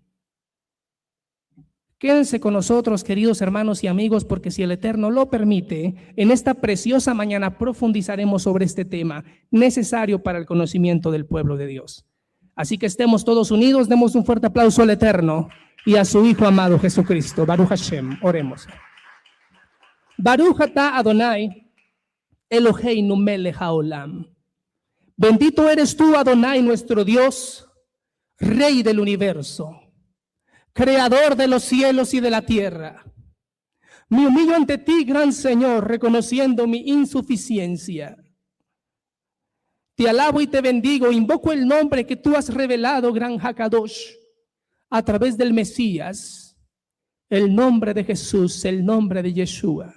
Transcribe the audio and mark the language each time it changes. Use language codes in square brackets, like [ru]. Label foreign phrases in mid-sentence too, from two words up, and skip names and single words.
[es] Quédense con nosotros, queridos hermanos y amigos, porque si el Eterno lo permite, en esta preciosa mañana profundizaremos sobre este tema necesario para el conocimiento del pueblo de Dios. Así que estemos todos unidos, demos un fuerte aplauso al Eterno y a su Hijo amado Jesucristo. [he] ברוך השם, [es] oremos. [he] ברוך אתה אדוני אלוהינו מלך העולם. [es] Bendito eres tú, Adonai, nuestro Dios, Rey del universo, Creador de los cielos y de la tierra. Me humillo ante ti, gran Señor, reconociendo mi insuficiencia. Te alabo y te bendigo, invoco el nombre que tú has revelado, gran Hakadosh, a través del Mesías, el nombre de Jesús, el nombre de Yeshua.